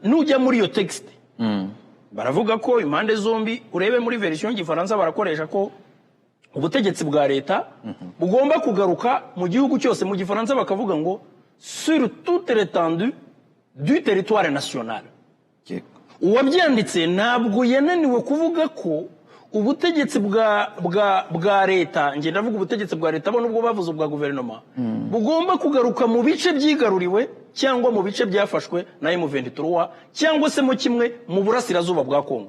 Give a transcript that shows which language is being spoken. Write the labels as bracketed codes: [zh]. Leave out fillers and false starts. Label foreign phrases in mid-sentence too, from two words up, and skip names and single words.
[rw] nujya muri iyo texte baravuga ko impande zombi urebe muri version y'igifaransa barakoresha ko ubutegetsi bwa leta bugomba kugaruka mu gihugu cyose, mu gifaransa bakavuga ngo [fr] sur toute l'étendue du territoire national. [rw] Uwabyanditse ntabwo yananiwe kuvuga ko ubutegetsi bwa leta, nge ndavuga ubutegetsi bwa leta bo nubwo bavuze ubwa guverinoma, bugomba kugaruka mu bice byigaruriwe cyangwa mu bice byafashwe na M23 cyangwa se mu kimwe mu burasirazuba bwa Kongo.